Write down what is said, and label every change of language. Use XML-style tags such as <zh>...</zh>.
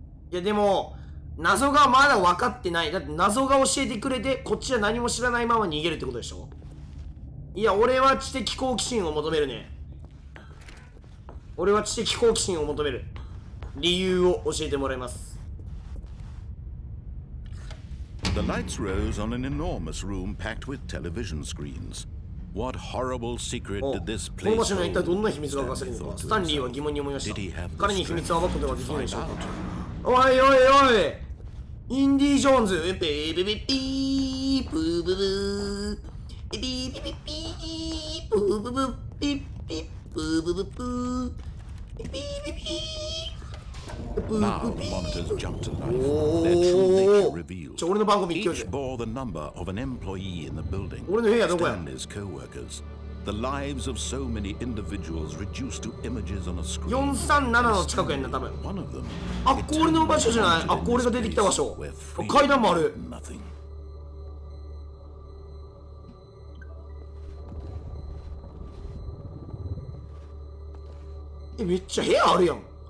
<ja>いやでも謎がまだ分かってない。だって謎が教えてくれてこっちは何も知らないまま逃げるってことでしょ。いや俺は知的好奇心を求めるね。俺は知的好奇心を求める理由を教えてもらいます。</ja> <en>The lights rose on an enormous room packed with television screens. What horrible secret did this place hold?</en> <ja>この場所には一体どんな秘密が隠されるのか、スタンリーは疑問に思いました。彼に秘密を暴くことができないでしょうか。おいおいおい、インディ・ジョーンズ、ペーペペピープーブブーピピピピピープーブブピピプーブブプーピピピピ</ja> <en>Now the monitors jumped to life. Their true nature revealed.</en> <ja>俺の番号見てよ。</ja> <en>Each bore the number of an employee in the building.</en> <ja>俺の部屋どこや。</ja> <en>Stanley's co-workers. The lives of so many individuals reduced to images on a screen.</en> <ja>437の近くやんな多分。</ja> <en>One of them.</en> <ja>あっこ俺の場所じゃない。あっこ俺が出てきた場所。階段もある。</ja> <en>Nothing.</en> <ja>めっちゃ部屋あるやん。</ja>